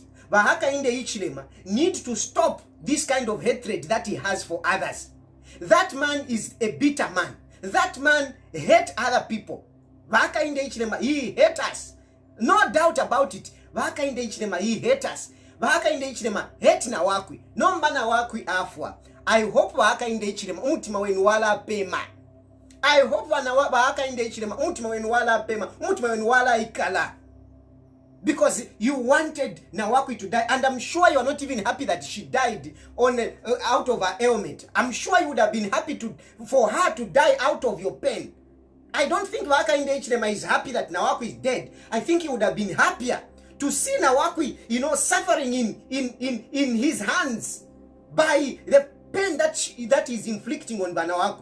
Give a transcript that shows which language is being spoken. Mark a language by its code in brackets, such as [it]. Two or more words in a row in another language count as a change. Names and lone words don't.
[en] But Hakainde Hichilema needs to stop this kind of hatred that he has for others. That man is a bitter man. That man hates other people. Hakainde Hichilema, he hates us. No doubt about it. Hakainde Hichilema, he hates us. Hakainde Hichilema hates Nawakwi. [bem] Nomba Nawakwi afwa. [en] I hope [bem] Hakainde Hichilema umutima wenu wala pema. [en] I hope [bem] Hakainde Hichilema umutima wenu wala pema. Umutima wenu wala ikala. [en] Because you wanted Nawakwi to die, and I'm sure you are not even happy that she died out of her ailment. I'm sure you would have been happy for her to die out of your pain. I don't think Hakainde Hichilema is happy that Nawakwi is dead. I think he would have been happier to see Nawakwi, suffering in his hands by the pain that is inflicting on Banawakwi.